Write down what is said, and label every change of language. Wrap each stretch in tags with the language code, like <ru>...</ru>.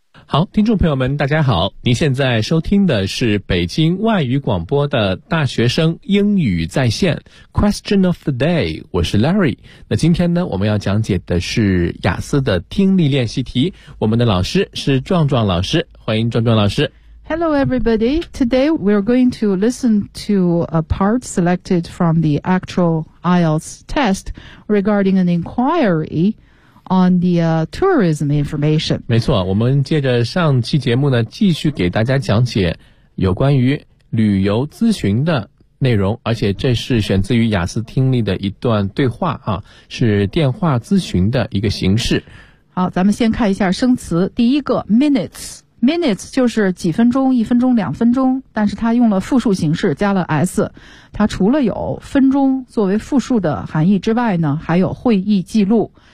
<zh>好，听众朋友们大家好，您现在收听的是北京外语广播的大学生英语在线</zh> <en>Question of the day，</en> <zh>我是 Larry。那今天呢，我们要讲解的是雅思的听力练习题，我们的老师是壮壮老师，欢迎壮壮老师。</zh> <en>Hello everybody, today we're going to listen to a part selected from the actual IELTS test regarding an inquiryon the tourism information.</en> <zh>没错，我们接着上期节目呢，继续给大家讲解有关于旅游咨询的内容，而且这是选自于雅思听力的一段对话啊，是电话咨询的一个形式。好，咱们先看一下生词。第一个 minutes， minutes 就是几分钟、一分钟、两分钟，但是它用了复数形式，加了 s， 它除了有分钟作为复数的含义之外呢，还有会议记录。</zh>